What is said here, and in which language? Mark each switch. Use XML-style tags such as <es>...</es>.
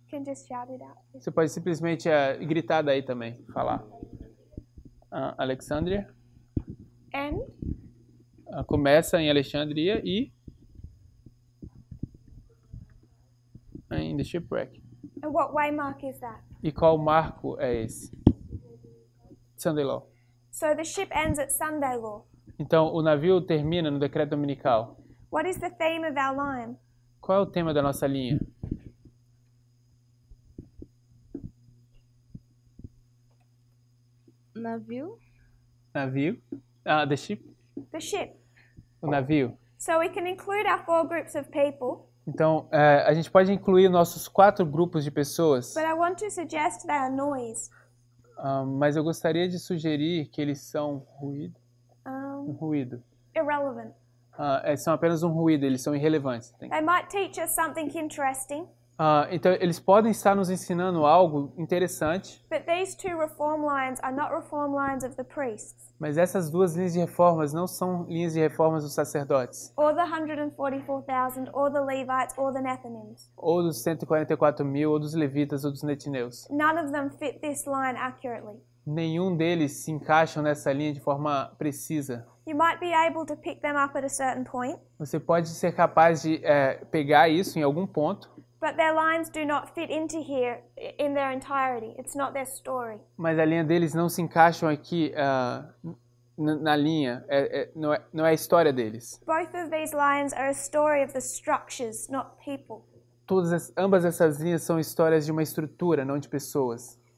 <en>can just shout it out.</en> <pt>Você pode simplesmente gritar daí também, falar. Alexandria.</pt> <en>End?</en> <pt>Começa em Alexandria e em The Shipwreck.</pt> <en>And what waymark is that?</en> <pt>E qual marco é esse? Sunday Law.</pt> <en>So the ship ends at Sunday Law.</en> <pt>Então, o navio termina no decreto dominical.</pt> <en>What is the theme of our line?</en> <pt>Qual é o tema da nossa linha? Navio? Navio.</pt> <en>The ship. The ship.</en> <pt>O navio.</pt> <en>So we can include our 4 groups of people,</en> <pt>Então, a gente pode incluir nossos 4 grupos de pessoas,</pt> <en>but I want to suggest they are noise.</en> <pt>mas eu gostaria de sugerir que eles são ruído. Ruído.</pt> <en>Irrelevant.</en> <pt>São apenas um ruído, eles são irrelevantes.</pt> <en>They might teach us something interesting,</en> <pt>Então, eles podem estar nos ensinando algo interessante,</pt> <en>but these 2 reform lines are not reform lines of the priests,</en> <pt>mas essas 2 linhas de reformas não são linhas de reformas dos sacerdotes,</pt> <en>or the 144,000, or the Levites, or the Nethinims.</en> <pt>ou dos 144 mil, ou dos levitas, ou dos netineus.</pt> <en>None of them fit this line accurately.</en> <pt>Nenhum deles se encaixam nessa linha de forma precisa.</pt> <en>You might be able to pick them up at a certain point,</en> <pt>Você pode ser capaz de pegar isso em algum ponto,</pt> <en>but their lines do not fit into here in their entirety. It's not their story.</en> <pt>mas a linha deles não se encaixam aqui na linha, não é a história deles.</pt> <en>Both of these lines are a story of the structures, not people.</en> <pt>Ambas essas linhas são histórias de uma estrutura, não de pessoas.</pt>